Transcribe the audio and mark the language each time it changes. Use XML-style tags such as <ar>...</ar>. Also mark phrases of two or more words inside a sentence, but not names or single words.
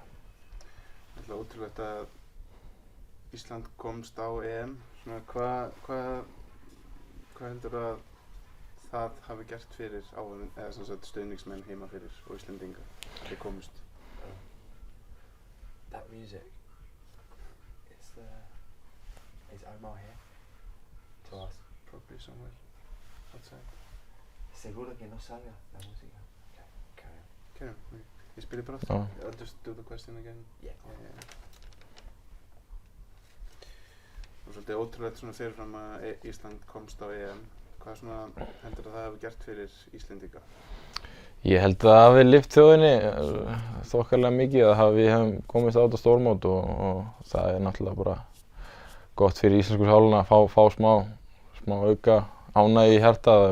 <is>Það er ótrúlegt að Ísland komst á EM. Svona hvað heldur að það hafi gert fyrir áhorfendur eða sem sagt stuðningsmenn heima fyrir og Íslendinga þeir komust?</is> <en>That music is Omar here to us. Probably somewhere outside.</en> <es>Seguro que no salga la música.</es> <en>Okay, carry on. Carry on.</en> <is>Ég spyrir bara aftur.</is> <en>I'll just do the question again. Yeah.</en> <is>og svolítið ótrúlegt svona fyrirfram að Ísland komst á EM. Hvað svona heldur það hafi gert fyrir Íslendinga? Ég held að það hafi lyft þjóðinni þokkalega mikið að við hefum komist á þetta stórmót og það er náttúrulega bara gott fyrir íslensku sálina að fá smá auka ánægju í hjartað.</is>